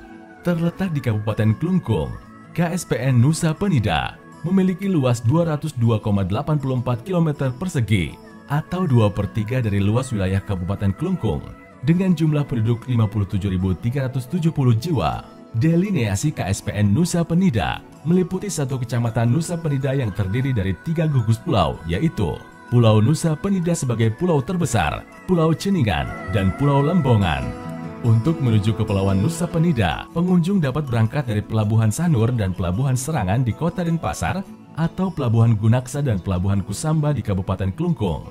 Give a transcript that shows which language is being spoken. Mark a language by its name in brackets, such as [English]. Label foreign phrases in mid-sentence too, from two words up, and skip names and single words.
[Indonesian] Terletak di Kabupaten Klungkung, KSPN Nusa Penida memiliki luas 202,84 km persegi atau 2/3 dari luas wilayah Kabupaten Klungkung dengan jumlah penduduk 57.370 jiwa. Delineasi KSPN Nusa Penida meliputi satu kecamatan Nusa Penida yang terdiri dari 3 gugus pulau, yaitu Pulau Nusa Penida sebagai pulau terbesar, Pulau Ceningan, dan Pulau Lembongan. Untuk menuju ke Kepulauan Nusa Penida, pengunjung dapat berangkat dari Pelabuhan Sanur dan Pelabuhan Serangan di Kota Denpasar atau Pelabuhan Gunaksa dan Pelabuhan Kusamba di Kabupaten Klungkung.